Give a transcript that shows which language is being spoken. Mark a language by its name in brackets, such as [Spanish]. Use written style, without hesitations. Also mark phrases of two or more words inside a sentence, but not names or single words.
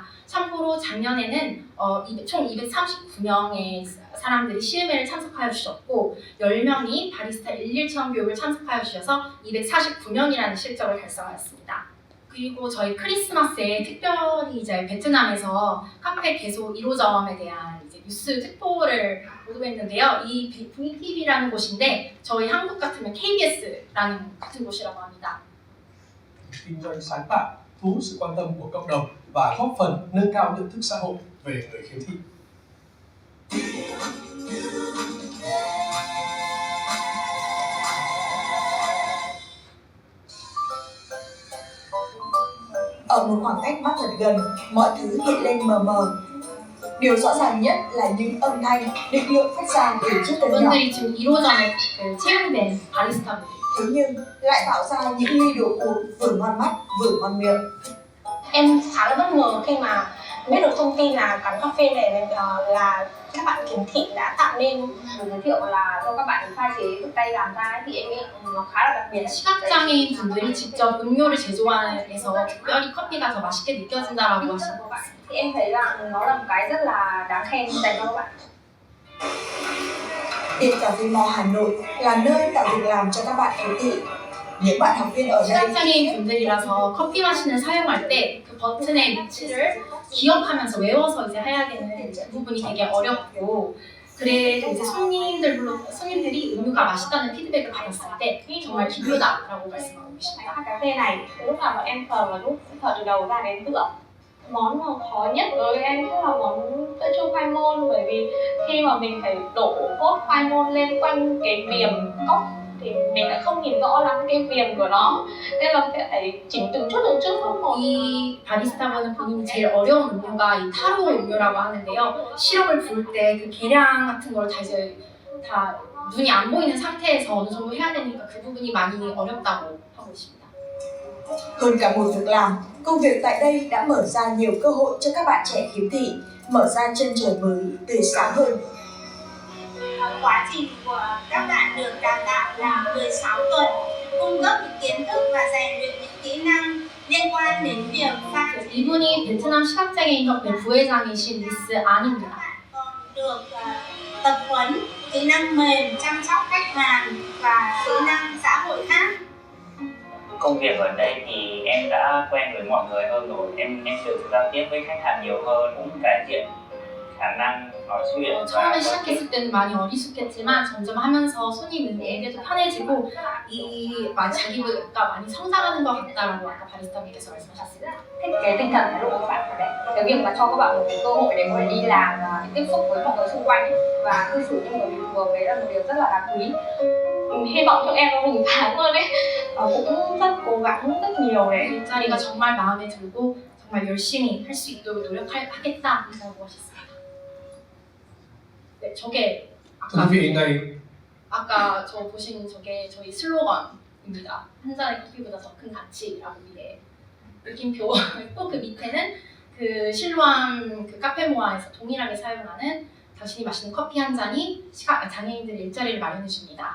[Korean] 참고로 작년에는 총 239명의 사람들이 시음회를 참석하여 주셨고 10명이 바리스타 일일 체험 교육을 참석하여 주셔서 249명이라는 실적을 달성하였습니다. 그리고 저희 크리스마스에 특별히 이제 베트남에서 카페 개소 1호점에 대한 이제 뉴스 특보를 보도했는데요. 이 VTV라는 곳인데 저희 한국 같으면 KBS라는 같은 곳이라고 합니다. [Vietnamese] Kinh doanh sáng tạo, thu hút sự quan tâm của cộng đồng và góp phần nâng cao nhận thức xã hội về người khiếm thị. Ở một khoảng cách mắt thật gần, mọi thứ hiện lên mờ mờ. Điều rõ ràng nhất là những âm thanh, định lượng phát ra từ chiếc tần nhỏ. [Korean] 분들이 지금 1호점에 채용된 바리스타분들. [Vietnamese] Thế nhưng lại tạo ra những ly đồ uống vừa ngon mắt vừa ngon miệng. Em khá là bất ngờ khi mà biết được thông tin là quán cà phê này là các bạn khiếm thị đã tạo nên. giới thiệu là do các bạn pha chế tự tay làm ra ấy, thì em nghĩ nó khá là đặc biệt. [Korean] 시각장애인 분들이 직접 음료를 제조해서 특별히 커피가 더 맛있게 느껴진다라고 하시는 것 같습니다. [Vietnamese] Thì em thấy là nó là một cái rất là đáng khen dành cho các bạn. Tiệm cà phê Mo Hà Nội là nơi tạo việc làm cho các bạn khiếm thị. Những bạn học viên ở đây [Korean] 시각장애인 분들이라서 커피 마신을 사용할 때 그 버튼의 위치를 기억하면서 외워서 이제 해야 되는 그 부분이 되게 어렵고, 그래도 이제 손님들이 음료가 맛있다는 피드백을 받았을 때 정말 기묘다라고 말씀하고 계십니다. [Vietnamese] Cà phê này lúc nào bọn em thờ và lúc thờ từ đầu ra đến tựa. Món mà khó nhất đối với em chắc là món sữa chua khoai môn, bởi vì khi mà mình phải đổ cốt khoai môn lên quanh cái viềm cốc thì mình lại không nhìn rõ lắm cái viềm của nó, nên là sẽ phải chỉnh từng chút không một. [Korean] 이 바리스타분은 본인이 제일 어려운 음료가 이 타로 음료라고 하는데요. 시럽을 부을 때 그 계량 같은 걸 다 눈이 안 보이는 상태에서 어느 정도 해야 되니까 그 부분이 많이 어렵다고 하고 있습니다. [Vietnamese] hơn cả một việc làm, công việc tại đây đã mở ra nhiều cơ hội cho các bạn trẻ khiếm thị, mở ra chân trời mới tươi sáng hơn. Quá trình của các bạn được đào tạo là 16 tuần, cung cấp những kiến thức và rèn luyện những kỹ năng liên quan đến việc pha chế. [Korean] 이분이 베트남 시각장애인협회 부회장이신 미스 안입니다. [Vietnamese] Còn được tập huấn kỹ năng mềm, chăm sóc khách hàng và kỹ năng xã hội khác. Công việc ở đây thì em đã quen với mọi người hơn rồi, em được giao tiếp với khách hàng nhiều hơn, cũng cải thiện khả năng nói chuyện. [Korean] 처음에 시작했을 때는 많이 어리숙했지만 점점 하면서 손님에게도 편해지고 자기가 많이 성장하는 것 같다라고 아까 바리스타분께서 말씀하셨습니다. [Vietnamese] Thích cái tinh thần thái độ của các bạn ở đây, cái việc mà cho các bạn một cái cơ hội để có thể đi làm và tiếp xúc với mọi người xung quanh ấy, và cư xử như người bình thường, đấy là một điều rất là đáng quý. hy vọng cho em nó bừng sáng hơn ấy. Cũng rất cố gắng rất nhiều để [Korean] 일자리가 정말 마음에 들고 정말 열심히 할 수 있도록 노력하겠다라고 하셨습니다. 네, 저게 [Vietnamese] Thưa quý vị, ngày [Korean] 아까 저 보신 저게 저희 슬로건입니다. 한 잔의 커피보다 더 큰 가치라고 위에 느낌표. 또 그 밑에는 그 실로암 그 카페모아에서 동일하게 사용하는 당신이 마시는 커피 한 잔이 장애인들의 일자리를 마련해 줍니다.